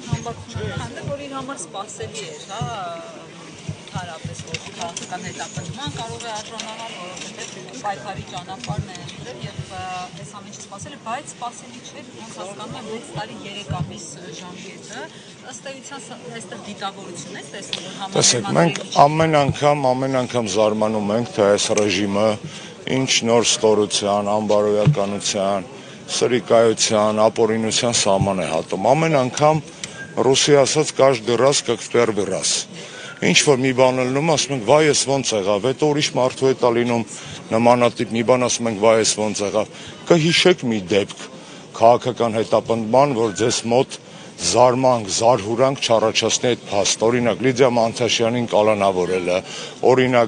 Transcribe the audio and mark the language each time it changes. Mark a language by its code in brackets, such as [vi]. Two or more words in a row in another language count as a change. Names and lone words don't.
[hy] Քանդը, որ իր համար սպասելի էր, հա, հարաբես, որ քաղաքական հետապնդման կարող է արժանանալ, որովհետև պայքարի ճանապարհն է ընտրել եւ այս ամեն ինչը սպասել է, բայց սպասելի չէ, ոնց հասկանում եմ 6 տարի 3 ամիս ժամկետը, ըստ էության այստեղ դիտավորություն է տեսնում, որ համակարգը։ Մենք ամեն անգամ զարմանում ենք, թե այս ռեժիմը ինչ նոր ստորության, անբարոյականության, սրիկայության, ապօրինության սահման է հատում։ Ամեն անգամ ռուսի ասած [ru] каждый раз как в первый раз։ [hy] Ինչ որ մի բան լինում, ասում ենք վայ էս ոնց եղավ, հետո ուրիշ մարդու հետ լինում նմանատիպ մի բան, ասում ենք վայ էս ոնց եղավ։ Կհիշեք մի դեպք քաղաքական հետապնդման, որ ձեզ մոտ զարմանք, զարհուրանք չառաջացնի այդ փաստ, օրինակ Լիդիա Մանթաշյանին կալանավորելը, օրինակ